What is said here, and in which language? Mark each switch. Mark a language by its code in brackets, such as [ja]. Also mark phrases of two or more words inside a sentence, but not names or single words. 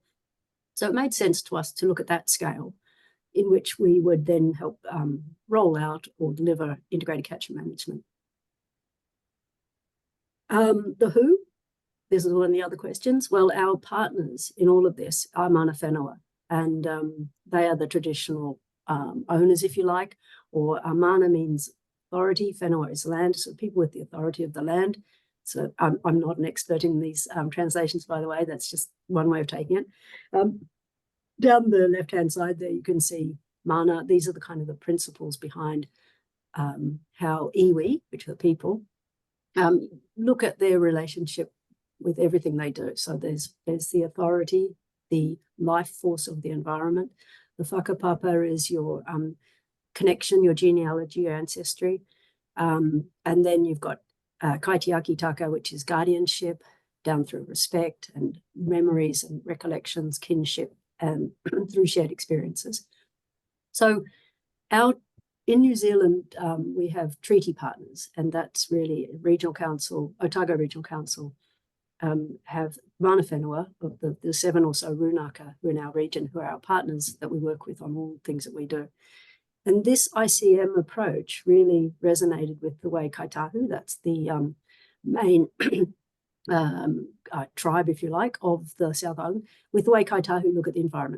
[en] So it made sense to us to look at that scale, in which we would then help roll out or deliver integrated catchment management. The who, this is one of the other questions. Well, our partners in all of this are [mi] mana whenua, [en] and they are the traditional owners, if you like, or mana means authority, whenua is land, so people with the authority of the land. So I'm not an expert in these translations, by the way, that's just one way of taking it. Down the left-hand side there, you can see mana. These are the kind of the principles behind how iwi, which are the people, look at their relationship with everything they do. So there's the authority, the life force of the environment. The whakapapa is your connection, your genealogy, your ancestry. And then you've got [mi] kaitiaki taka, [en] which is guardianship, down through respect and memories and recollections, kinship, and through shared experiences. So in New Zealand, we have treaty partners, and that's really Regional Council, Otago Regional Council, have [mi] mana whenua [en] of the 7 or so runaka who are in our region, who are our partners that we work with on all things that we do. And this ICM approach really resonated with the way Kaitahu, that's the main tribe, if you like, of the South Island, with the way Kaitahu look at the environment.